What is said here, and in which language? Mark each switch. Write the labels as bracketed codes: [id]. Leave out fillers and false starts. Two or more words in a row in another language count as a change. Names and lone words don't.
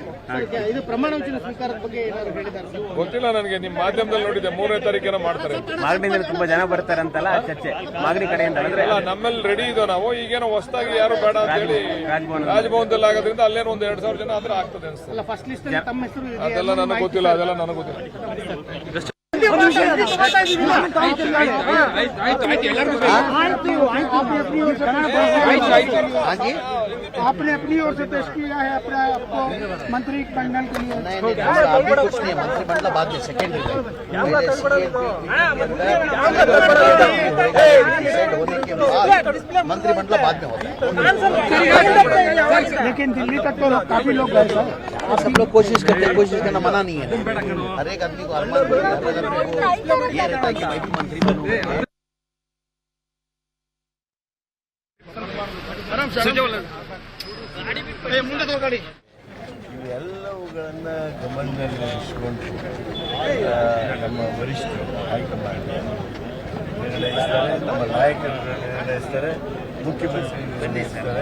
[kn] ಇದು ಪ್ರಮಾಣ ವಚನ ಸ್ವೀಕಾರದ ಬಗ್ಗೆ ಏನಾದ್ರು ಹೇಳಿದ್ದಾರೆ? ಗೊತ್ತಿಲ್ಲ ನನಗೆ, ನಿಮ್ಮ ಮಾಧ್ಯಮದಲ್ಲಿ ನೋಡಿದ್ದೆ 3ನೇ ತಾರೀಕೇನೋ ಮಾಡ್ತಾರೆ. ಮಾಗಡಿಯಿಂದ ತುಂಬಾ ಜನ ಬರ್ತಾರೆ ಅಂತಲ್ಲ ಚರ್ಚೆ, ಮಾಗಡಿ ಕಡೆಯಿಂದ ನಮ್ಮಲ್ಲಿ ರೆಡಿ ಇದೋ ನಾವು. ಈಗೇನೋ ಹೊಸದಾಗಿ ಯಾರು ಬೇಡ ಅಂತ ಹೇಳಿ ರಾಜಭವನದಲ್ಲಿ ಆಗೋದ್ರಿಂದ ಅಲ್ಲೇನೋ 1,000-2,000 ಜನ ಆದ್ರೆ ಆಗ್ತದೆ ಅನ್ಸುತ್ತೆ. [en] first list [kn] ಅದೆಲ್ಲ ನನಗೆ ಗೊತ್ತಿಲ್ಲ. [hi] आपने अपनी ओर से पेश किया है अपना आपको मंत्री मंडल के लिए? कुछ नहीं, मंत्रिमंडल बाद में सेकेंडरी होने के बाद मंत्रिमंडल बाद में होता है। लेकिन दिल्ली तक तो काफी लोग गए सर। आप सब लोग कोशिश करते हैं, कोशिश करना मना नहीं है। हर एक आदमी को अरमान ये रहता है कि मैं भी मंत्री बनूं। [kn] ಇವೆಲ್ಲವುಗಳನ್ನು ಗಮನದಲ್ಲಿ ಇರಿಸಿಕೊಂಡು ನಮ್ಮ ವರಿಷ್ಠರು ಹೈಕಮಾಂಡ್ ನಿರ್ಣಯಿಸ್ತಾರೆ, ನಮ್ಮ ನಾಯಕರು ನಿರ್ಣಯಿಸ್ತಾರೆ, ಮುಖ್ಯಮಂತ್ರಿ ನಿರ್ಣಯಿಸ್ತಾರೆ.